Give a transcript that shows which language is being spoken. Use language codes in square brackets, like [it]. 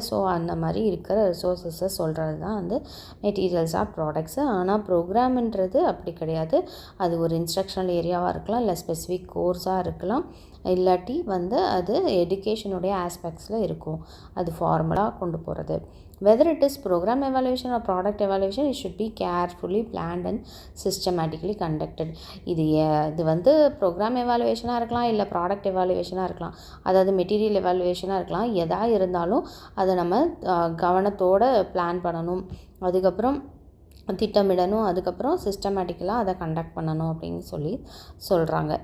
[ta] So அந்த மாதிரி இருக்கிற ரிசோர்ஸஸை சொல்கிறது தான் வந்து மெட்டீரியல்ஸ் ஆர் ப்ராடக்ட்ஸு. ஆனால் ப்ரோக்ராம்ன்றது அப்படி கிடையாது. அது ஒரு இன்ஸ்ட்ரக்ஷனல் ஏரியாவாக இருக்கலாம், இல்லை ஸ்பெசிஃபிக் கோர்ஸாக இருக்கலாம், இல்லாட்டி வந்து அது எஜுகேஷனுடைய ஆஸ்பெக்ட்ஸில் இருக்கும். அது ஃபார்மலாக கொண்டு போகிறது. [en] Whether it is program evaluation or product evaluation, it should be carefully planned and systematically conducted. [ta] இது வந்து ப்ரோக்ராம் எவாலுவேஷனாக இருக்கலாம், இல்லை ப்ராடக்ட் எவாலுவேஷனாக இருக்கலாம், அதாவது மெட்டீரியல் எவாலுவேஷனாக இருக்கலாம். எதாக இருந்தாலும் அதை நம்ம கவனத்தோடு பிளான் பண்ணணும், அதுக்கப்புறம் திட்டமிடணும், அதுக்கப்புறம் சிஸ்டமேட்டிக்கலாக அதை கண்டக்ட் பண்ணணும் அப்படின்னு சொல்கிறாங்க.